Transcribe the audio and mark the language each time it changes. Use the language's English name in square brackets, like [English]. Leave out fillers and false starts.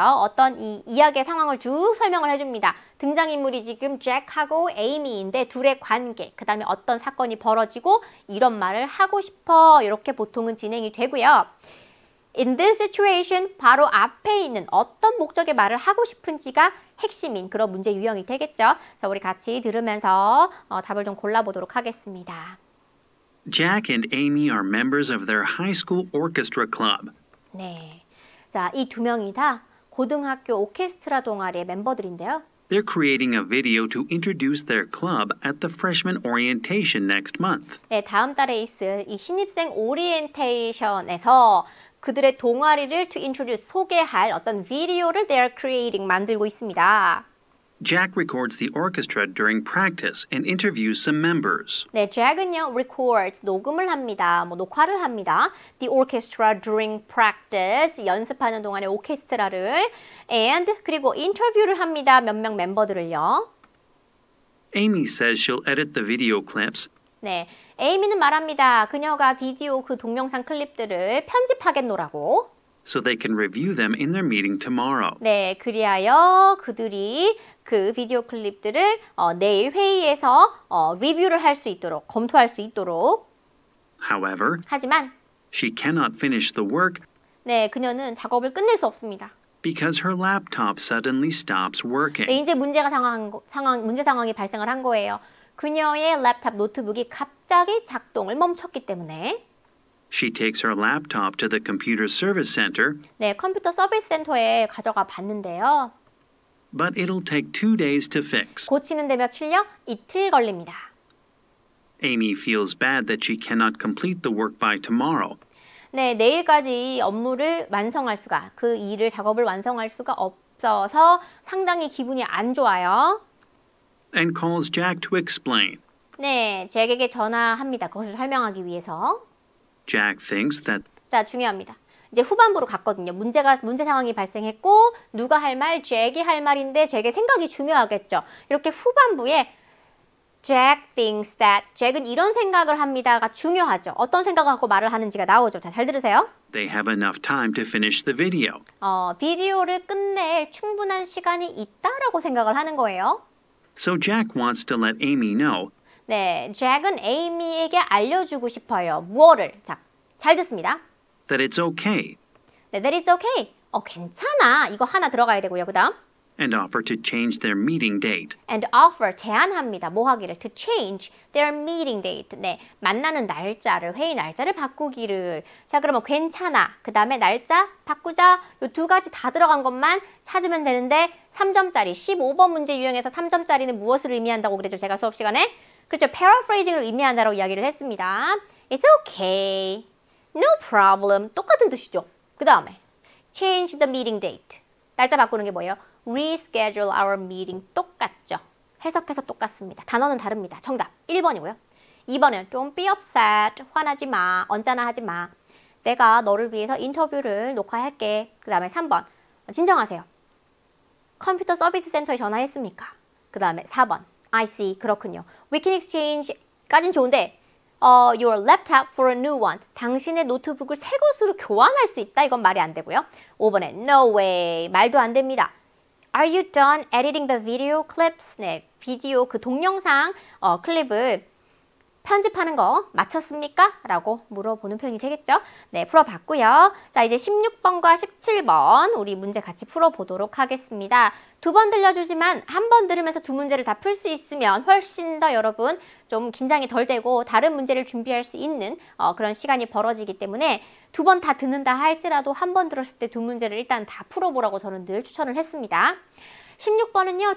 [Korean] 어떤 이 이야기의 상황을 쭉 설명을 해줍니다. 등장인물이 지금 잭하고 에이미인데 둘의 관계, 그 다음에 어떤 사건이 벌어지고 이런 말을 하고 싶어 이렇게 보통은 진행이 되고요. [English] In this situation [Korean] 바로 앞에 있는 어떤 목적의 말을 하고 싶은지가 핵심인 그런 문제 유형이 되겠죠. 자, 우리 같이 들으면서 답을 좀 골라보도록 하겠습니다. [English] Jack and Amy are members of their high school orchestra club. [Korean] 네. 자, 이 두 명이 다 고등학교 오케스트라 동아리의 멤버들인데요. [English] They're creating a video to introduce their club at the freshman orientation next month. [Korean] 네, 다음 달에 있을 이 신입생 오리엔테이션에서 그들의 동아리를 [English] to introduce, [Korean] 소개할 어떤 비디오를 [English] they're creating, [Korean] 만들고 있습니다. [English] Jack records the orchestra during practice and interviews some members. [Korean] 네, 잭은요, [English] records, [Korean] 녹음을 합니다. 녹화를 합니다. [English] The orchestra during practice, [Korean] 연습하는 동안에 오케스트라를. [English] And, [Korean] 그리고 인터뷰를 합니다. 몇 명 멤버들을요. [English] Amy says she'll edit the video clips. [Korean] 네, 에이미는 말합니다. 그녀가 비디오 그 동영상 클립들을 편집하겠노라고. [English] So they can review them in their meeting tomorrow. [Korean] 네, 그리하여 그들이 그 비디오 클립들을 내일 회의에서 리뷰를 할 수 있도록, 검토할 수 있도록. [English] However, [Korean] 하지만 [English] she cannot finish the work [Korean] 네, 그녀는 작업을 끝낼 수 없습니다. [English] because her laptop suddenly stops working. [Korean] 네, 이제 문제 상황이 발생을 한 거예요. 그녀의 랩탑 노트북이 갑자기 작동을 멈췄기 때문에 [English] She takes her laptop to the computer service center [Korean] 네, 컴퓨터 서비스 센터에 가져가 봤는데요. [English] but it'll take 2 days to fix. [Korean] 고치는데 며칠요? 이틀 걸립니다. [English] Amy feels bad that she cannot complete the work by tomorrow. [Korean] 네, 내일까지 업무를 완성할 수가, 그 일을, 작업을 완성할 수가 없어서 상당히 기분이 안 좋아요. [English] And calls Jack to explain. [Korean] 네, 잭에게 전화합니다. 그것을 설명하기 위해서. [English] Jack thinks that [Korean] 자, 중요합니다. 이제 후반부로 갔거든요. 문제 상황이 발생했고 누가 할 말? 잭이 할 말인데 잭의 생각이 중요하겠죠. 이렇게 후반부에 [English] Jack thinks that [Korean] 잭은 이런 생각을 합니다가 중요하죠. 어떤 생각을 하고 말을 하는지가 나오죠. 자, 잘 들으세요. [English] they have enough time to finish the video. [Korean] 비디오를 끝낼 충분한 시간이 있다라고 생각을 하는 거예요. [English] So Jack wants to let Amy know [Korean] 네, 잭은 에이미에게 알려주고 싶어요. 무엇을? 자, 잘 듣습니다. [English] that it's okay 네, that it's okay. [Korean] 괜찮아. 이거 하나 들어가야 되고요. 그 다음 [English] and offer to change their meeting date. and offer, [Korean] 제안합니다. 뭐 하기를? [English] to change their meeting date. [Korean] 네, 만나는 날짜를, 회의 날짜를 바꾸기를. 자, 그러면 괜찮아. 그 다음에 날짜 바꾸자. 이 두 가지 다 들어간 것만 찾으면 되는데 3점짜리, 15번 문제 유형에서 3점짜리는 무엇을 의미한다고 그랬죠? 제가 수업 시간에. 그렇죠. paraphrasing을 의미한다라고 이야기를 했습니다. [English] It's okay. No problem. [Korean] 똑같은 뜻이죠. 그 다음에 [English] change the meeting date. [Korean] 날짜 바꾸는 게 뭐예요? [English] reschedule our meeting. [Korean] 똑같죠. 해석해서 똑같습니다. 단어는 다릅니다. 정답 1번이고요. 2번은 [English] don't be upset. [Korean] 화나지 마. 언짢아 하지 마. 내가 너를 위해서 인터뷰를 녹화할게. 그 다음에 3번 진정하세요. 컴퓨터 서비스 센터에 전화했습니까? 그 다음에 4번 [English] I see. [Korean] 그렇군요. [English] We can exchange [Korean] 까진 좋은데 [English] your laptop for a new one. [Korean] 당신의 노트북을 새 것으로 교환할 수 있다. 이건 말이 안 되고요. 5번에 [English] no way. [Korean] 말도 안 됩니다. [English] Are you done editing the video clips? [Korean] 네, 비디오 그 동영상 클립을 편집하는 거 마쳤습니까? 라고 물어보는 표현이 되겠죠? 네, 풀어봤고요. 자, 이제 16번과 17번 우리 문제 같이 풀어보도록 하겠습니다. 두 번 들려주지만 한 번 들으면서 두 문제를 다 풀 수 있으면 훨씬 더 여러분 좀 긴장이 덜 되고 다른 문제를 준비할 수 있는 그런 시간이 벌어지기 때문에 두 번 다 듣는다 할지라도 한 번 들었을 때 두 문제를 일단 다 풀어보라고 저는 늘 추천을 했습니다. 16번은요.